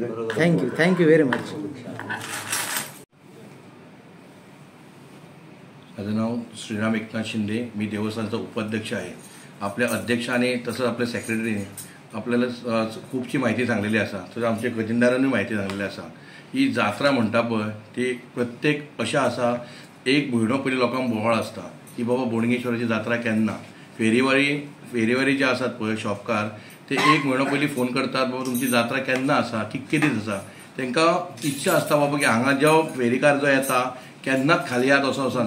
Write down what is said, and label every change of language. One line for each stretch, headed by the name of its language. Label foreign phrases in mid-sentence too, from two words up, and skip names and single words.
English: Thank you very much.
Marathi: माझं नाव श्रीराम एकनाथ शिंदे. मी देवस्थानचा उपाध्यक्ष आहे. आपल्या अध्यक्षाने तसंच आपल्या सेक्रेटरीने आपल्याला खूपशी माहिती सांगलेली असा, तसंच आमच्या खजिनदारांनी माहिती सांगलेली असा.
Konkani: ही जात्रा म्हणटा पळय ती प्रत्येक अशा असा एक म्हयनो पयलीं लोकांक बोवाळ आसता की बाबा बोडगेश्वराची जात्रा केन्ना. फेरीवारी जे आसात पळय शॉपकार ते एक म्हयनो पयलीं फोन करतात, बाबा तुमची जात्रा केन्ना आसा, कितके दीस आसा. तांकां इच्छा आसता बाबा की हांगा जो फेरीकार जो येता केन्नाच खाली येत असो ना.